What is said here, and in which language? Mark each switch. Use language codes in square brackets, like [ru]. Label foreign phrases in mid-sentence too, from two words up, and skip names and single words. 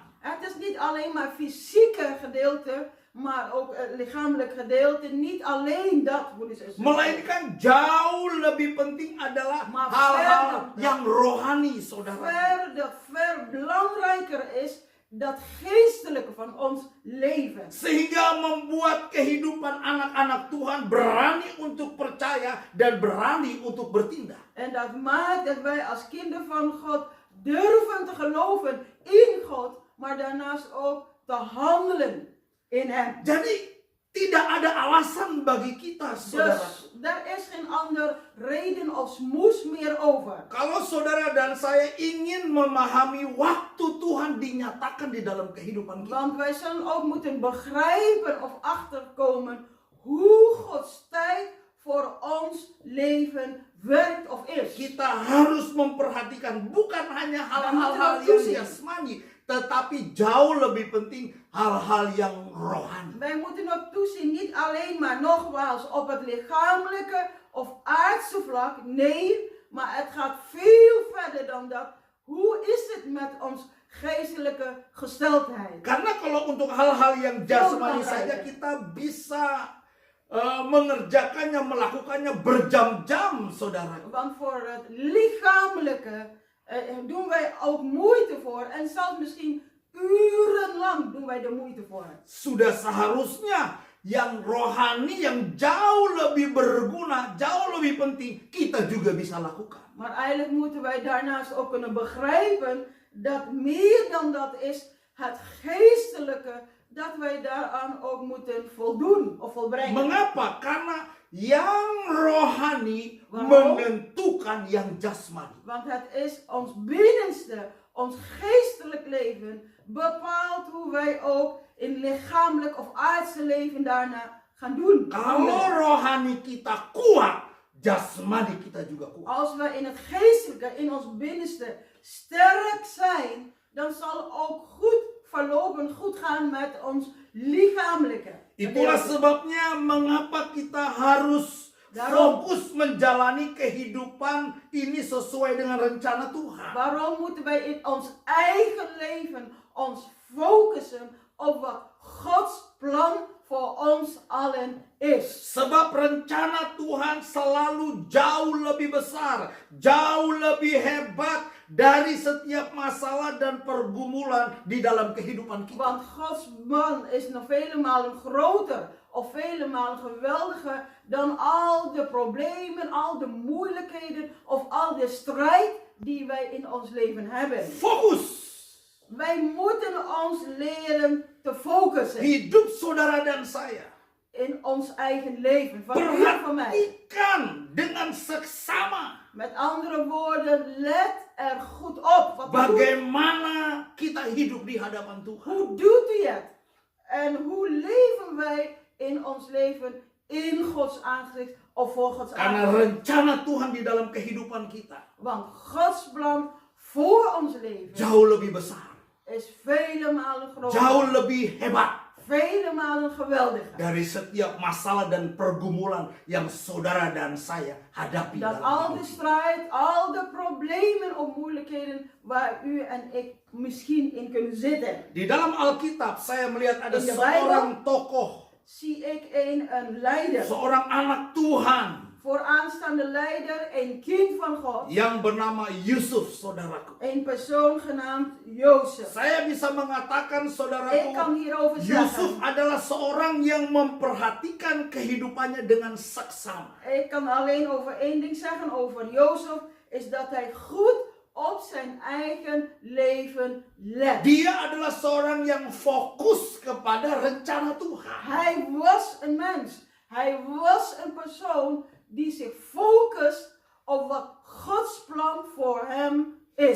[nl] Het is niet alleen maar fysieke gedeelte, maar ook het lichamelijk gedeelte. Niet alleen dat, broeders en zusters. [id] Melainkan jauh lebih penting adalah [nl] Maar [id] hal-hal [nl] verder- [id] yang rohani, saudara. [nl] Ver belangrijker is dat geestelijke van ons leven. [id] Sehingga membuat kehidupan anak-anak Tuhan berani untuk percaya dan berani untuk bertindak. [nl] En dat maakt dat wij als kinderen van God durven te geloven in God, maar daarnaast ook te handelen in Hem. [id] Jadi tidak ada alasan bagi kita, saudara. [nl] Dus daar is geen ander reden of smoes meer over. [id] Kalau saudara dan saya ingin memahami waktu Tuhan dinyatakan di dalam kehidupan kita, [nl] Want wij zullen ook moeten begrijpen of achterkomen hoe Gods tijd voor ons leven werkt of is. [id] Kita harus memperhatikan bukan hanya hal-hal yang jasmani, tetapi jauh lebih penting hal-hal yang rohani. [nl] Wij moeten ook toezien, niet alleen maar nogmaals op het lichamelijke of aardse vlak. Nee, maar het gaat veel verder dan dat. Hoe is het met ons geestelijke gesteldheid? [id] Karena kalau untuk hal-hal yang jasmani saja kita bisa mengerjakannya, melakukannya berjam-jam, saudara. [nl] Want voor het lichamelijke doen wij ook moeite voor. En zelfs misschien urenlang doen wij er moeite voor. [id] Sudah seharusnya yang rohani, yang jauh lebih berguna, jauh lebih penting, kita juga bisa lakukan. [nl] Maar eigenlijk moeten wij daarnaast ook kunnen begrijpen dat meer dan dat is het geestelijke, dat wij daaraan ook moeten voldoen of volbrengen. [id] Mengapa? Karena yang rohani menentukan yang jasmani. [nl] Want het is ons binnenste, ons geestelijk leven, bepaalt hoe wij ook in lichamelijk of aardse leven daarna gaan doen. [id] Kalau rohani kita kuat, jasmani kita juga kuat. [nl] Als we in het geestelijke, in ons binnenste sterk zijn, dan zal ook goed gaan met ons lichamelijke. [id] Itulah sebabnya mengapa kita harus fokus menjalani kehidupan ini sesuai dengan rencana Tuhan. [nl] Waarom moeten wij in ons eigen leven ons focussen op wat Gods plan voor ons allen is? [id] Sebab rencana Tuhan selalu jauh lebih besar, jauh lebih hebat dari setiap masalah dan pergumulan di dalam kehidupan kita. [nl] Want Gods plan is nog vele malen groter of vele malen geweldiger dan al de problemen, al de moeilijkheden of al de strijd die wij in ons leven hebben. [id] Fokus. [nl] Wij moeten ons leren te focussen [id] Hidup saudara dan saya. [nl] in ons eigen leven. Van u en van mij. [id] Perhatikan dengan seksama [nl] Met andere woorden, let er goed op. Wat doet, [id] bagaimana kita hidup di hadapan Tuhan. [nl] hoe doet u het? En hoe leven wij in ons leven in Gods aangezicht of voor Gods [id] Karena [nl] aangezicht? [id] rencana Tuhan di dalam kehidupan kita [nl] Want Gods plan voor ons leven [id] jauh lebih besar, [nl] is vele malen groter, [id] jauh lebih hebat [nl] vele malen geweldiger. [id] dari setiap masalah dan pergumulan yang saudara dan saya hadapi [nl] Dat [id] dalam [nl] al [id] hidup [nl] de [id] kita. [nl] strijd, al de problemen of moeilijkheden waar u en ik misschien in kunnen zitten. [id] Di dalam Alkitab saya melihat ada [en] In the [id] seorang tokoh, [nl] Zie ik een leider, [id] seorang anak Tuhan [nl] vooraanstaande leider, een kind van God, [id] yang bernama Yusuf, saudaraku. [nl] een persoon genaamd Jozef. [id] Saya bisa mengatakan, [nl] Ik [id] saudaraku, [nl] kan hierover [id] Yusuf [nl] zeggen, [id] adalah seorang yang memperhatikan kehidupannya dengan seksama. [nl] ik kan alleen over één ding zeggen over Jozef, is dat hij goed op zijn eigen leven let. [id] Dia adalah seorang yang fokus kepada rencana Tuhan. [nl] Hij was een mens, hij was een persoon die zich focust op wat Gods plan voor hem is.